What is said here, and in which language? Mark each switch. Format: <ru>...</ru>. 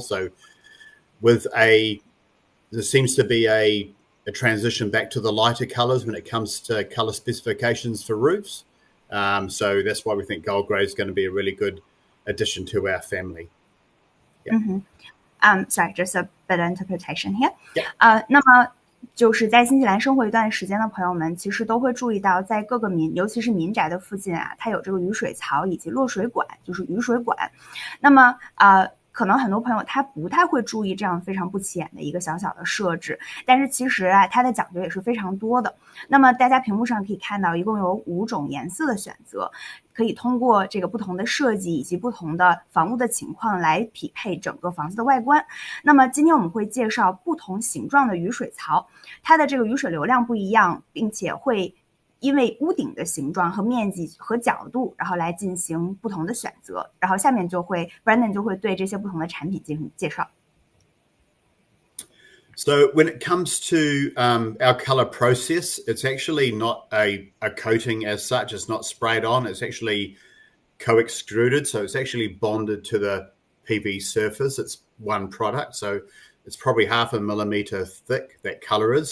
<en>So there seems to be a transition back to the lighter colors when it comes to color specifications for roofs. So that's why we think gull grey is going to be a really good addition to our family. Yeah. Sorry, just a bit of interpretation here. Yeah.</en> <zh>那么就是在新西兰生活一段时间的朋友们，其实都会注意到，在各个尤其是民宅的附近啊，它有这个雨水槽以及落水管，就是雨水管。那么可能很多朋友他不太会注意这样非常不起眼的一个小小的设置，但是其实啊，它的讲究也是非常多的。那么大家屏幕上可以看到，一共有5种颜色的选择，可以通过这个不同的设计以及不同的房屋的情况来匹配整个房子的外观。那么今天我们会介绍不同形状的雨水槽，它的这个雨水流量不一样，并且会因为屋顶的形状和面积和角度，然后来进行不同的选择。然后下面Brandon 就会对这些不同的产品进行介绍。</zh> <en>So when it comes to our color process, it's actually not a coating as such. It's not sprayed on. It's actually co-extruded. So it's actually bonded to the PV surface. It's one product. So it's probably 0.5 millimeter thick, that color is.</en>